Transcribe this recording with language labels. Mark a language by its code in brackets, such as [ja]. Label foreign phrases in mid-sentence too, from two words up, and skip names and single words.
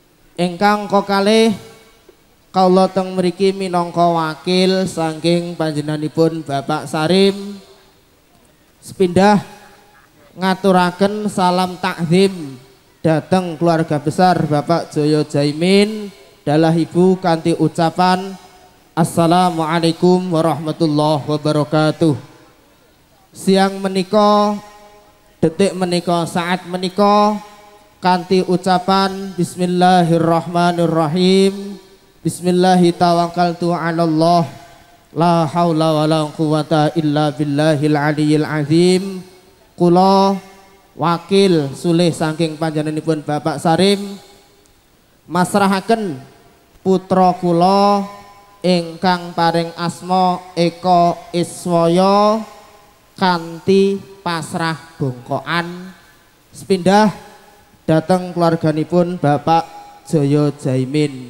[jv] Ingkang kokalih kaula teng mriki minangka wakil saking panjenenganipun Bapak Sarim sepindah ngaturaken salam takzim dateng keluarga besar Bapak Joyo Jaimin dalah ibu kanthi ucapan [ar] السلام عليكم ورحمة الله وبركاته. [jv] Siang menika, detik menika, saat menika kanthi ucapan Bismillahirrahmanirrahim. [ar] بسم الله توكلت على الله لا حول ولا قوة إلا بالله العلي العظيم. [jv] Kula wakil sulih saking panjenenganipun Bapak Sarim masrahaken putra kula ingkang paring asma Eko Iswaya kanthi pasrah bongkokan sepindah dateng keluarganipun Bapak Joyo Jaimin.